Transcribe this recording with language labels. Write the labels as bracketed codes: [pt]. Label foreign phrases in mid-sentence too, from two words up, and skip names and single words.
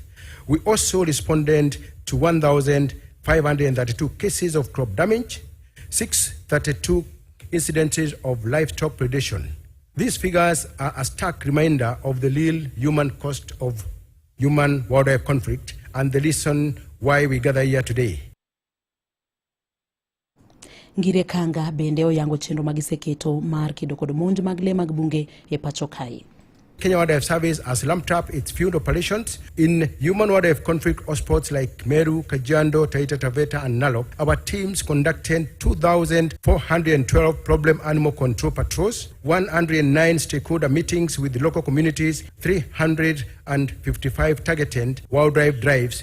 [en] We also responded to 1,532 cases of crop damage, 632 incidences of livestock predation. These figures are a stark reminder of the real human cost of human-wildlife conflict and the reason why we gather here today. [luo] Ngire Kanga bende oyango chenro magiseketo mar kedo kod monj mag le mag bunge e pacho kae. [en] Kenya Wildlife Service has ramped up its field operations in human-wildlife conflict hotspots like Meru, Kajiado, Taita Taveta, and Narok. Our teams conducted 2,412 problem animal control patrols, 109 stakeholder meetings with local communities, 355 targeted wildlife drives.